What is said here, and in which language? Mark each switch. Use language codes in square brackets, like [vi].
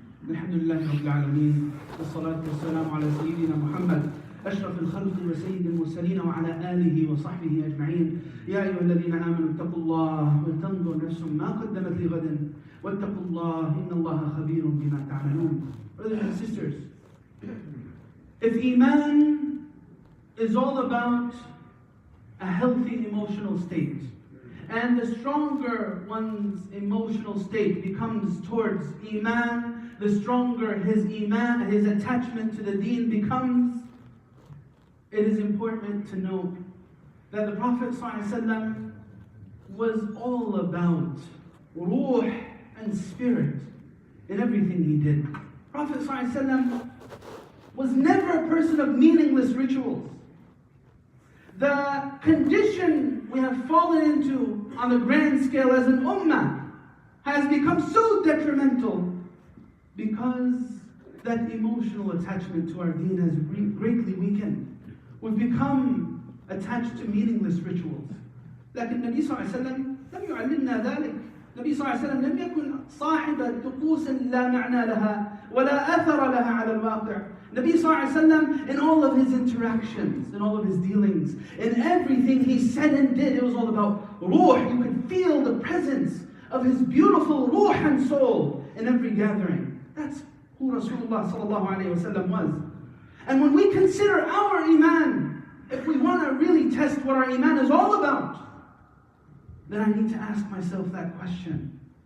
[ar] الحمد لله رب العالمين والصلاة والسلام على سيدنا محمد أشرف الخلق وسيد المرسلين وعلى آله وصحبه أجمعين. يا أيها الذين آمنوا اتقوا الله ولتنظر نفس ما قدمت لغد واتقوا الله إن الله خبير بما تعملون. [en] Brothers and sisters, if Iman is all about a healthy emotional state, and the stronger one's emotional state becomes towards Iman, the stronger his Iman, his attachment to the deen becomes, it is important to note that the Prophet ﷺ was all about ruh and spirit in everything he did. Prophet ﷺ was never a person of meaningless rituals. The condition we have fallen into on the grand scale as an ummah has become so detrimental because that emotional attachment to our deen has greatly weakened. We've become attached to meaningless rituals. [ar] لكن النبي صلى الله عليه وسلم لم يعلمنا ذلك. النبي صلى الله عليه وسلم لم يكن صاحب طقوس لا معنى لها ولا أثر لها على الواقع. [en] Nabi sallallahu alayhi wa sallam, in all of his interactions, in all of his dealings, in everything he said and did, it was all about ruh. You could feel the presence of his beautiful ruh and soul in every gathering. That's who Rasulullah sallallahu alayhi wa sallam was. And when we consider our Iman, if we want to really test what our Iman is all about, then I need to ask myself that question.